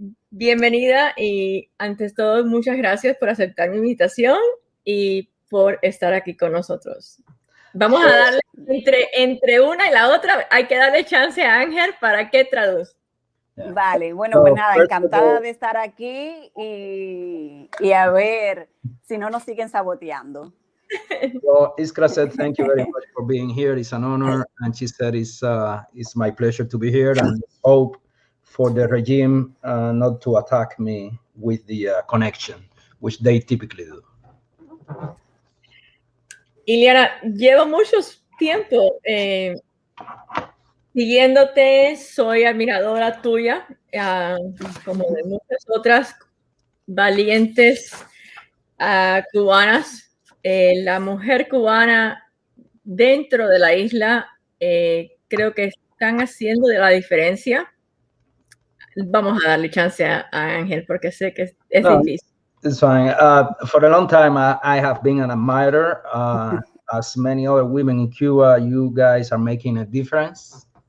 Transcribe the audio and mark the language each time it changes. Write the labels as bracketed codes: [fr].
[es] Bienvenida y antes todo muchas gracias por aceptar mi invitación y por estar aquí con nosotros. Vamos a darle entre una y la otra, hay que darle chance a Ángel para que traduzca. [en] Yeah. [es] Vale, bueno, pues nada, encantada de estar aquí y a ver si no nos siguen saboteando. [en] Well, Iskra said, thank you very much for being here. It's an honor. And she said, it's my pleasure to be here, and hope for the regime not to attack me with the connection, which they typically do. [es] Iliana, llevo mucho tiempo siguiéndote, soy admiradora tuya, como de muchas otras valientes cubanas. La mujer cubana dentro de la isla creo que están haciendo de la diferencia. Vamos a darle chance a Ángel porque sé que es difícil. [en] It's fine. For a long time, I have been an admirer. As many other women in Cuba, you guys are making a difference.